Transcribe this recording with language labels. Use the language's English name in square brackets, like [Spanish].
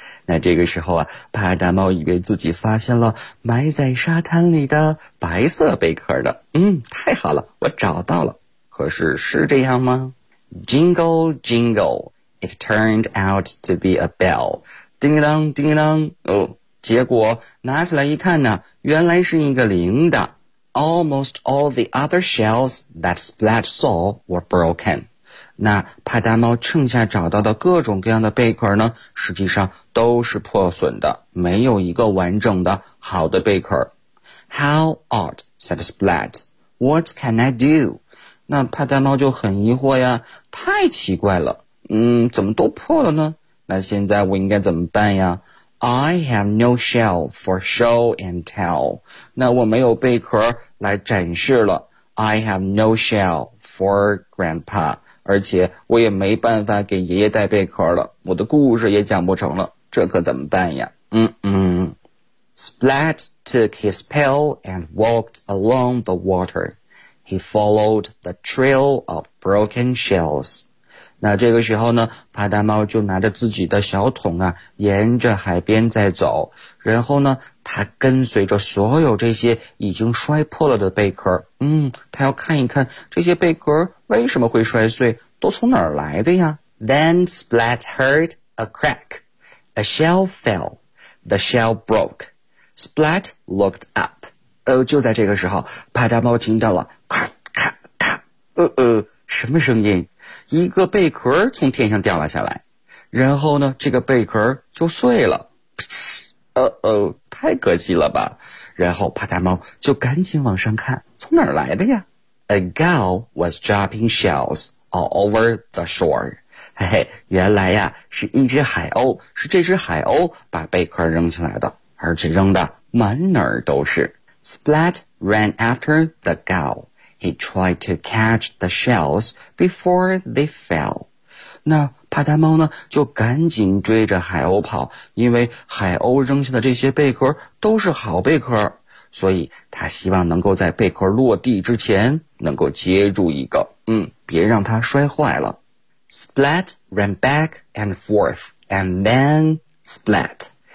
[Chinese] 那这个时候啊，帕达猫以为自己发现了埋在沙滩里的白色贝壳的。太好了，我找到了。可是是这样吗？ [English] Jingle, jingle, it turned out to be a bell. [Chinese] 叮当叮当，哦，结果拿起来一看呢，原来是一个铃铛。 [English] Almost all the other shells that Splat saw were broken. [Chinese] 那帕达猫剩下找到的各种各样的贝壳呢，实际上都是破损的，没有一个完整的好的贝壳。 [English] How odd, said Splat. What can I do? [Chinese] 那帕达猫就很疑惑呀，太奇怪了，怎么都破了呢？那现在我应该怎么办呀？ [English] I have no shell for show and tell. [Chinese] 那我没有贝壳来展示了。 [English] I have no shell for grandpa. [Chinese] 而且我也没办法给爷爷带贝壳了，我的故事也讲不成了，这可怎么办呀？ [English] Splat took his pail and walked along the water. He followed the trail of broken shells. [Chinese] 那这个时候呢，帕达猫就拿着自己的小桶啊，沿着海边在走。然后呢，他跟随着所有这些已经摔破了的贝壳。他要看一看这些贝壳为什么会摔碎，都从哪儿来的呀。 [English] Then Splat heard a crack. A shell fell. The shell broke. Splat looked up. [Chinese] 就在这个时候，帕达猫听到了咔咔咔，什么声音？一个贝壳从天上掉了下来，然后呢，这个贝壳就碎了。太可惜了吧！然后帕达猫就赶紧往上看，从哪儿来的呀 [English] ？A gull was dropping shells all over the shore. [Chinese] 嘿嘿，原来呀，是一只海鸥，是这只海鸥把贝壳扔进来的，而且扔的满哪儿都是。 [English] Splat ran after the gull. He tried to catch the shells before they fell. [Chinese] 那帕达猫呢就赶紧追着海鸥跑，因为海鸥扔下的这些贝壳都是好贝壳，所以他希望能够在贝壳落地之前能够接住一个，别让它摔坏了。 [English] Splat ran back and forth and then splat.